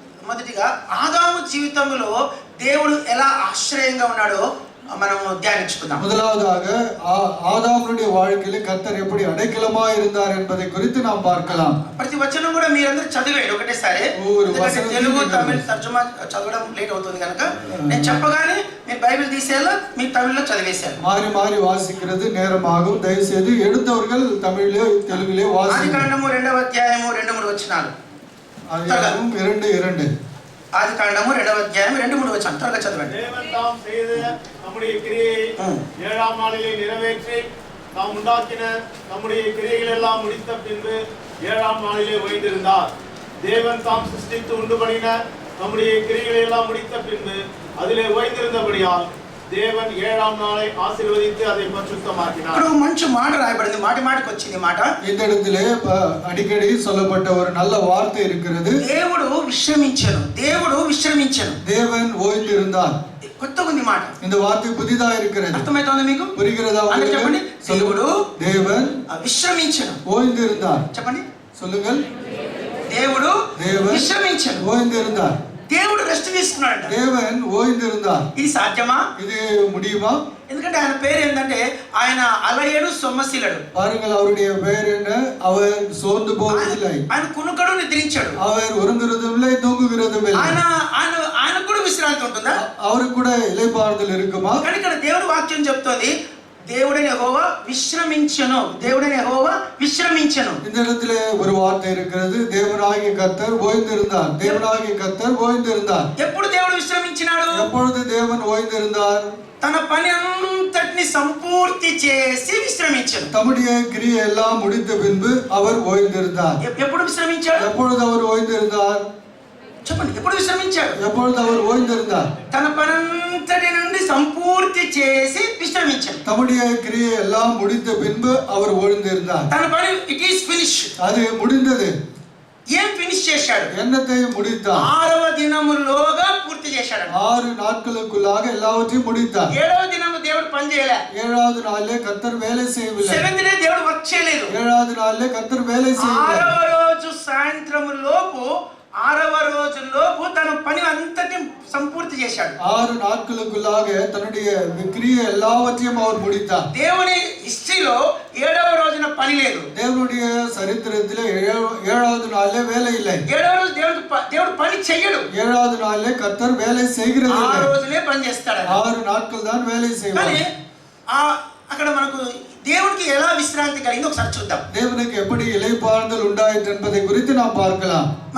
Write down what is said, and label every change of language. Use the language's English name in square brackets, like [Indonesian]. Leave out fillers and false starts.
[Telugu] మొదటిగా ఆదాము జీవితంలో దేవుడు ఎలా ఆశ్రయంగా ఉన్నాడో మనము ధ్యానించుకుందాం. [Tamil] முதலாவதாக ஆதாமுடைய வாழ்க்கையிலே கர்த்தர் எப்படி அடைக்கலமாய் இருந்தார் என்பதை குறித்து நாம் பார்க்கலாம். [Telugu] ప్రతి వచనం కూడా మీరందరూ చదివేయండి ఒకటేసారి. తెలుగు తమిళ తర్జుమా చదవడం లేట్ అవుతుంది కనుక నేను చెప్పగానే మీరు బైబిల్ తీసేలా మీరు తమిళ్లో చదివేశారు. [Tamil] மாறி மாறி வாசிக்கிறது நேரமாகும். தயவு செய்து எடுத்தவர்கள் தமிழிலே தெலுங்கிலே வாசிங்க. [Telugu] ఆదికాండము 2వ అధ్యాయము 2-3 వచనాలు. [Tamil] ஆதிகாண்டமும் 2:2. [Telugu] ఆదికాండము 2వ అధ్యాయం 2-3 వచనం త్వరగా చదవండి. [Tamil] தேவன் தாம் செய்த நம்முடைய கிரியையை 7ஆம் நாளிலே நிறைவேற்றி தாம் உண்டாக்கின நம்முடைய கிரியைகள் எல்லாம் முடித்த பின்பு 7ஆம் நாளிலே ஓய்ந்திருந்தார். தேவன் தாம் சிருஷ்டித்து உண்டு பண்ணின நம்முடைய கிரியைகளை எல்லாம் முடித்த பின்பு அதிலே ஓய்ந்திருந்தபடியால் தேவன் 7ஆம் நாளை ஆசீர்வதித்து அதை பரிசுத்தமாக்கினார். [Telugu] ఇప్పుడు మంచి మాట రాయబడింది. మాటికి వచ్చింది మాట. [Tamil] இந்த இடத்திலே அடிக்கடி சொல்லப்பட்ட ஒரு நல்ல வார்த்தை இருக்கிறது. [Telugu] దేవుడు విశ్రమించెను. దేవుడు విశ్రమించెను. [Tamil] தேவன் ஓய்ந்திருந்தார். [Telugu] కొత్తగా ఉంది మాట. [Tamil] இந்த வார்த்தை புதிதா இருக்கிறது. [Telugu] అర్థమవుతోందా మీకు? [Tamil] புரிகிறதா? [Telugu] చెప్పండి. దేవుడు [Tamil] தேவன் [Telugu] విశ్రమించెను. [Tamil] ஓய்ந்திருந்தார். [Telugu] చెప్పండి. [Tamil] சொல்லுங்கள். [Telugu] దేవుడు విశ్రమించెను. [Tamil] ஓய்ந்திருந்தார். [Telugu] దేవుడు రెస్ట్ తీసుకున్నాడు. [Tamil] தேவன் ஓய்ந்திருந்தார். [Telugu] ఇది సాధ్యమా? [Tamil] இது முடியுமா? [Telugu] ఎందుకంటే ఆయన పేరు ఏంటంటే ఆయన అలయడు సొమ్మశీలుడు. [Tamil] பாருங்கள், அவருடைய பெயர் என்ன? அவர் சோர்ந்து போவதில்லை. [Telugu] ఆయన కునుకడు నిద్రించాడు. [Tamil] அவர் உறங்குறதும் இல்லை, தூங்குகிறதும் இல்லை. [Telugu] ఆయన కూడా విశ్రాంతి ఉంటుందా? [Tamil] அவருக்கு கூட இளைப்பாறுதல் இருக்குமா? [Telugu] కానీ ఇక్కడ దేవుడి వాక్యం చెప్తోంది దేవుడైన యెహోవా విశ్రమించెను. దేవుడైన యెహోవా విశ్రమించెను. [Tamil] இந்த இடத்துல ஒரு வார்த்தை இருக்கிறது. தேவனாகிய கர்த்தர் ஓய்ந்திருந்தார். தேவனாகிய கர்த்தர் ஓய்ந்திருந்தார். [Telugu] ఎప్పుడు దేవుడు విశ్రమించినాడు? [Tamil] எப்பொழுது தேவன் ஓய்ந்திருந்தார்? [Telugu] తన పని అంతటిని సంపూర్తి చేసి విశ్రమించాడు. [Tamil] தம்முடைய கிரியை எல்லாம் முடித்த பின்பு அவர் ஓய்ந்திருந்தார். [Telugu] ఎప్పుడు విశ్రమించాడు? [Tamil] எப்பொழுது அவர் ஓய்ந்திருந்தார்? [Telugu] చెప్పండి. ఎప్పుడు విశ్రమించాడు? [Tamil] எப்பொழுது அவர் ஓய்ந்திருந்தார்? [Telugu] తన పనంతటి నుండి సంపూర్తి చేసి విశ్రమించాడు. [Tamil] தம்முடைய கிரியை எல்லாம் முடித்த பின்பு அவர் ஓய்ந்திருந்தார். [Telugu] తన పని [English] It is finish. [Tamil] அது முடிந்தது. [Telugu] ఏం ఫినిష్ చేశాడు? [Tamil] என்னத்தை முடித்தார்? [Telugu] 6వ దినములోగా పూర్తి చేశాడు. [Tamil] 6 நாட்களுக்குள்ளாக எல்லாவற்றையும் முடித்தார். [Telugu] 7వ దినము దేవుడు పని చేయలే. [Tamil] 7வது நாளிலே கர்த்தர் வேலை செய்யவில்லை. [Telugu] 7th డే దేవుడు వర్క్ చేయలేదు. [Tamil] 7வது நாளிலே கர்த்தர் வேலை செய்யவில்லை. [Telugu] 6వ రోజు సాయంత్రము లోపు 6వ రోజులోపు తన పని అంతటి సంపూర్తి చేశాడు. [Tamil] 6 நாட்களுக்குள்ளாக தன்னுடைய கிரியை எல்லாவற்றையும் அவர் முடித்தார். [Telugu] దేవుని హిస్టరీలో 7వ రోజున పని లేదు. [Tamil] தேவனுடைய சரித்திரத்திலே 7வது நாளிலே வேலை இல்லை. [Telugu] 7వ రోజు దేవుడు పని చేయడు. [Tamil] 7வது நாளிலே கர்த்தர் வேலை செய்கிறது இல்லை. [Telugu] 6 రోజులే పని చేస్తాడు. [Tamil] 6 நாட்கள் தான் வேலை செய்வார். [Telugu] కానీ అక్కడ మనకు దేవునికి ఎలా విశ్రాంతి కలిగిందో ఒకసారి చూద్దాం. [Tamil] தேவனுக்கு எப்படி இளைப்பாறுதல் உண்டாயிற்று என்பதை குறித்து நாம் பார்க்கலாம்.